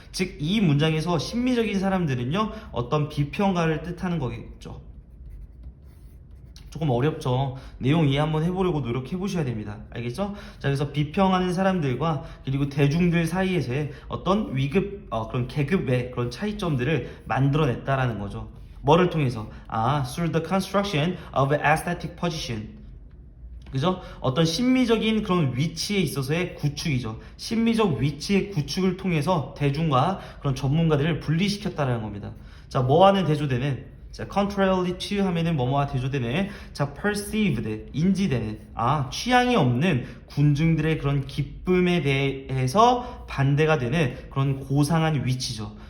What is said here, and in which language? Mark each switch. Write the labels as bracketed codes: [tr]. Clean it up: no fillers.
[ko] 즉 이 문장에서 심미적인 사람들은요, 어떤 비평가를 뜻하는 거겠죠. 조금 어렵죠. 내용 이해 한번 해보려고 노력해 보셔야 됩니다. 알겠죠? 자, 그래서 비평하는 사람들과 그리고 대중들 사이에서의 어떤 위급, 그런 계급의 그런 차이점들을 만들어냈다라는 거죠. 뭐를 통해서? [en] through the construction of an aesthetic position. [ko] 그죠? 어떤 심미적인 그런 위치에 있어서의 구축이죠. 심미적 위치의 구축을 통해서 대중과 그런 전문가들을 분리시켰다는 겁니다. 자, 뭐하는 대조되는? 자, [en] contrary to [ko] 하면은 뭐뭐와 대조되는, 자, perceived, 인지되는, 취향이 없는 군중들의 그런 기쁨에 대해서 반대가 되는 그런 고상한 위치죠.